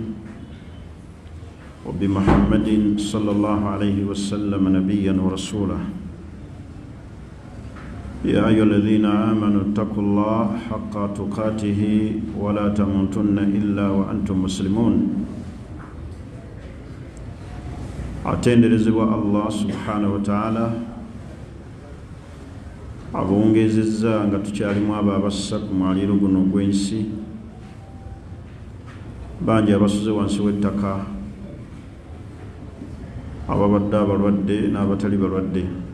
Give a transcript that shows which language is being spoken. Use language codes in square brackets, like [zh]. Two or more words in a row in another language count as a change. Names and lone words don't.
[ar] وبمحمد صلى الله عليه وسلم نبيا ورسولا يا أيها الذين آمنوا اتقوا الله حق تقاته ولا تموتن إلا وأنتم مسلمون atenderezebwa الله سبحانه وتعالى [lg] abongezezza nga tukyalimu abo abassa ku mwaliiro guno gw'ensi bangi abasuze wansi w'ettaka ababadde abalwadde n'abatali balwadde